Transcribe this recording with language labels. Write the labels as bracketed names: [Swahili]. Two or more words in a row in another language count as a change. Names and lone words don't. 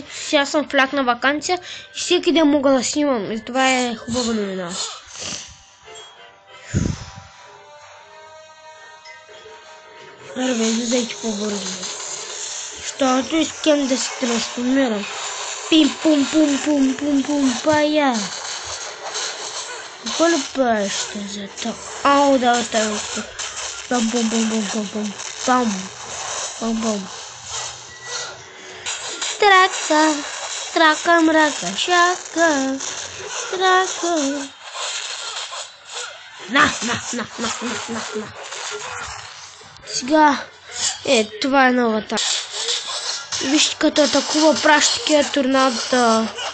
[Bulgarian] Сега съм в лятна ваканция и всеки ден мога да снимам. И това е хубава новина. Арбе, излизайте по-бързо. Защото искам да се трансформирам. Пим-пум-пум-пум-пум-пум, пая. Какво ли правиш за това? Ау, да, оставям тук. Пам-пум-пум-пум-пум-пум. Пам. Пам-пум. Трака, трака, мрака, шака, трака. На. Сега, това е новата. Вижте като атакува праща такива торнадата.